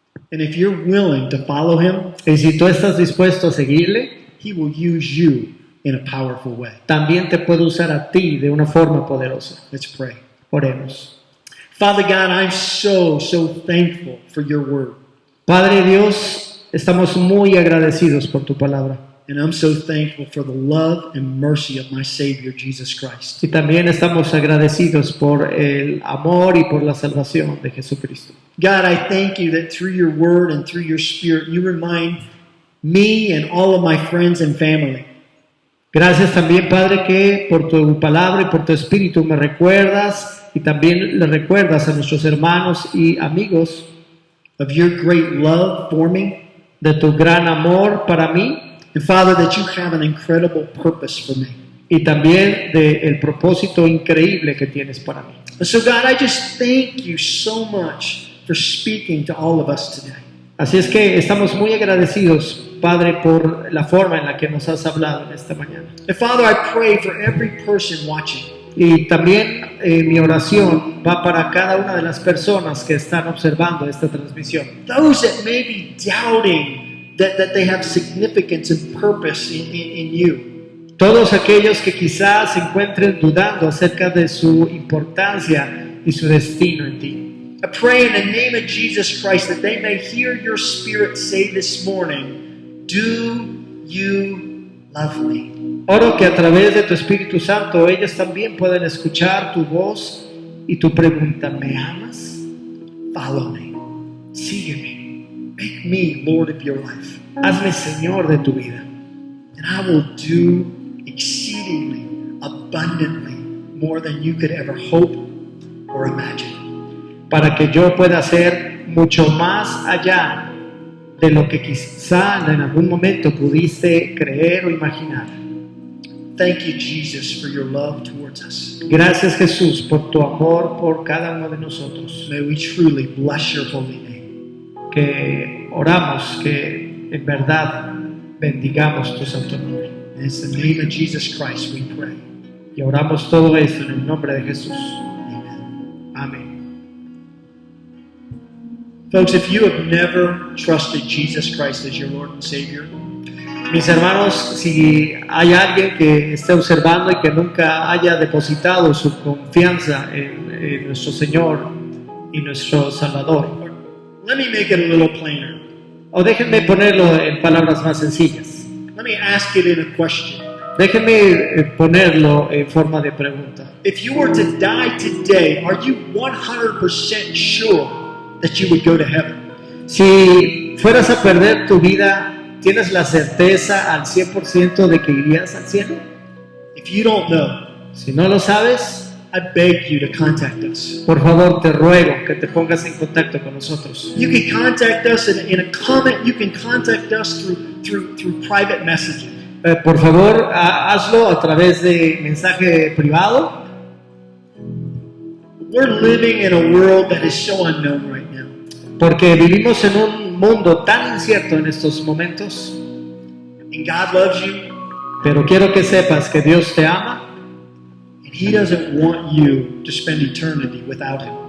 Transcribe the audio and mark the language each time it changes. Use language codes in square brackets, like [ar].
[en] And if you're willing to follow him, [es] Y si tú estás dispuesto a seguirle, [en] he will use you in a powerful way. [es] también te puede usar a ti de una forma poderosa. [en] Let's pray. [es] Oremos. [en] Father God, I'm so thankful for your word. [es] Padre Dios, estamos muy agradecidos por tu palabra. [en] And I'm so thankful for the love and mercy of my Savior, Jesus Christ. [es] Y también estamos agradecidos por el amor y por la salvación de Jesucristo. [en] God, I thank you that through your word and through your spirit, you remind me and all of my friends and family [es] Gracias también, Padre, que por tu palabra y por tu espíritu me recuerdas y también le recuerdas a nuestros hermanos y amigos [en] of your great love for me. [es] de tu gran amor para mí [en] And Father, that you have an incredible purpose for me. [es] y también del propósito increíble que tienes para mí. [en] And so God, I just thank you so much for speaking to all of us today. [es] Así es que estamos muy agradecidos, Padre, por la forma en la que nos has hablado en esta mañana. [en] And Father, I pray for every person watching. [es] Y también mi oración va para cada una de las personas que están observando esta transmisión. [en] Those that may be doubting that they have significance and purpose in you. [es] Todos aquellos que quizás se encuentren dudando acerca de su importancia y su destino en ti. [en] I pray in the name of Jesus Christ that they may hear your Spirit say this morning, "Do you love me?" [es] Oro que a través de tu Espíritu Santo ellos también puedan escuchar tu voz y tu pregunta, ¿me amas? [en] Follow me. [es] Sígueme. [en] Make me Lord of your life. [es] Hazme Señor de tu vida. [en] And I will do exceedingly, abundantly, more than you could ever hope or imagine. [es] Para que yo pueda hacer mucho más allá de lo que quizá en algún momento pudiste creer o imaginar. [en] Thank you, Jesus, for your love towards us. [es] Gracias, Jesús, por tu amor por cada uno de nosotros. [en] May we truly bless your holy name. [es] Que oramos que en verdad bendigamos tu santo nombre. [en] And it's the name of Jesus Christ we pray. [es] Y oramos todo esto en el nombre de Jesús. [en] Amen. [es] Amén. [en] Folks, if you have never trusted Jesus Christ as your Lord and Savior, [es] Mis hermanos, si hay alguien que esté observando y que nunca haya depositado su confianza en nuestro Señor y nuestro Salvador, [en] let me make it a little plainer. [es] o déjenme ponerlo en palabras más sencillas, [en] Let me ask it in a question. [es] déjenme ponerlo en forma de pregunta. [en] If you were to die today, are you 100% sure that you would go to heaven? [es] Si fueras a perder tu vida, ¿tienes la certeza al 100% de que irías al cielo? [en] If you don't know, [es] Si no lo sabes, [en] I beg you to contact us. [es] por favor te ruego que te pongas en contacto con nosotros. [en] You can contact us in a comment. You can contact us through private messaging. [es] Por favor, hazlo a través de mensaje privado. [en] We're living in a world that is so unknown right now. [es] Porque vivimos en un mundo tan incierto en estos momentos, [en] And God loves you, [es] pero quiero que sepas que Dios te ama [en] and He doesn't want you to spend eternity without Him.